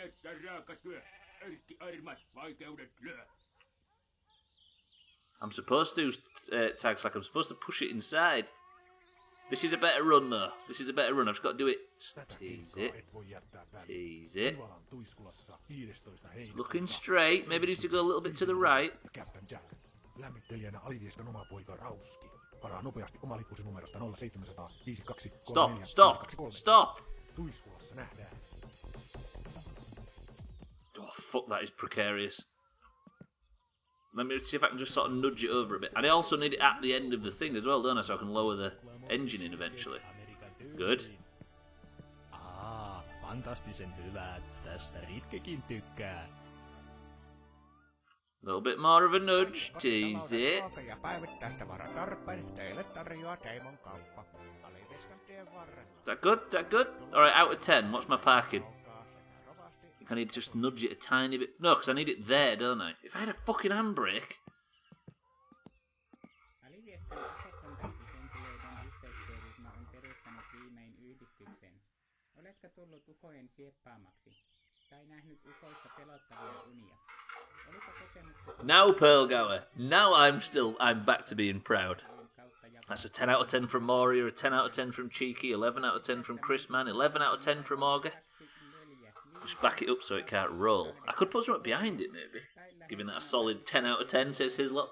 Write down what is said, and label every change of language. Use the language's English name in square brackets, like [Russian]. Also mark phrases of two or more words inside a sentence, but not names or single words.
[English] I'm supposed to, tags like I'm supposed to push it inside. This is a better run though. This is a better run. I've just got to do it. Tease it. Tease it. It's looking straight. Maybe it needs to go a little bit to the right. Captain Jack. [Finnish] Lämmittelijänä Alivieskan oma poika Rauski. Varaa nopeasti oma lippusi numerosta 0700 52 34 [English] Stop! [Finnish] Tuiskulassa nähdään. [English] Oh fuck, that is precarious. Let me see if I can just sort of nudge it over a bit. And I also need it at the end of the thing as well, don't I? So I can lower the engine in eventually. Good. [Finnish] Fantastisen hyvää. Tästä Ritkekin tykkää. [English] A little bit more of a nudge. Tease it. [Finnish] Ja päivittäistä varatarpeen teille tarjoaa Teimon kauppa. Alivieskan tien varrella. [English] Is that good? Is that good? Alright, out of 10. What's my parking? I think I need to just nudge it a tiny bit. No, because I need it there, don't I? If I had a fucking handbrake. [Finnish] Alivieskan ufokontaktihenkilöiden yhteistyöryhmä on perustanut viimein yhdistyksen. Oletko tullut ukojen sieppaamaksi? Tai nähnyt ukoista pelottavia unia? Olipa kokemuksesi... [English] Now, Pearlgower. Now I'm back to being proud. That's a 10 out of 10 from Moria, a 10 out of 10 from Cheeky, 11 out of 10 from Chris Man, 11 out of 10 from Auger. Just back it up so it can't roll. I could put something behind it, maybe. Giving that a solid 10 out of 10, says Hislop.